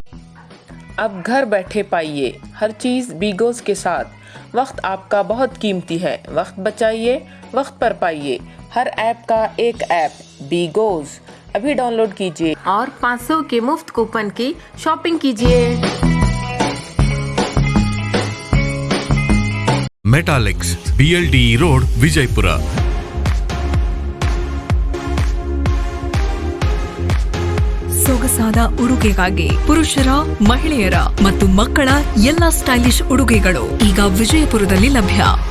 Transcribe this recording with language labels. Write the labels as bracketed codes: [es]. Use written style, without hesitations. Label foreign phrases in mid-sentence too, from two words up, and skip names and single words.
[hi] अब घर बैठे पाइए हर चीज बीगोज के साथ। वक्त आपका बहुत कीमती है, वक्त बचाइए, वक्त पर पाइए। हर ऐप का एक ऐप बीगोज अभी डाउनलोड कीजिए और 500 के मुफ्त कूपन की शॉपिंग कीजिए। [kn] ಮೆಟಾಲಿಕ್ಸ್ BLDE ರೋಡ್, ವಿಜಯಪುರ। ಸೊಗಸಾದ ಉಡುಗೆಗಾಗಿ ಪುರುಷರ, ಮಹಿಳೆಯರ ಮತ್ತು ಮಕ್ಕಳ ಎಲ್ಲ ಸ್ಟೈಲಿಶ್ ಉಡುಗೆಗಳು ಈಗ ವಿಜಯಪುರದಲ್ಲಿ ಲಭ್ಯ।